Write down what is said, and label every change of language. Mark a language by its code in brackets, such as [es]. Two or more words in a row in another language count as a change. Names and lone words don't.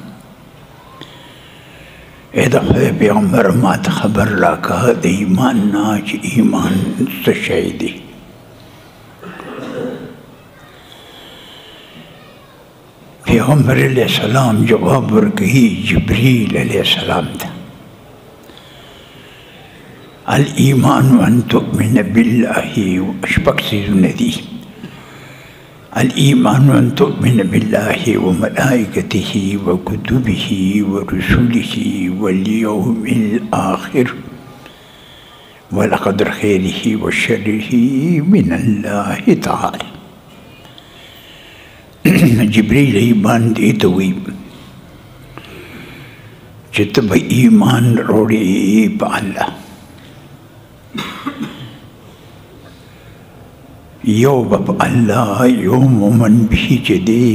[ps] ای د خدای پیغمبر ما ته خبر راکړه د ایمان نه چې ایمان څه شی دی. پیغمبر [ar] علیہ السلام [ps] جواب ورکړي جبریل [ar] علیہ السلام [ps] ته، [ar] الایمان ان تؤمن بالله. [ps] شپږ څیزونه دي. [ar] الایمان ان تؤمن بالله وملائکته وکتبه ورسله والیوم الآخر والقدر خیره وشره من الله تعالی. [ps] جبریل ایمان دې ته وایي چې ته به ایمان وروړې په الله. یو به په الله، یو مومن به چې دی.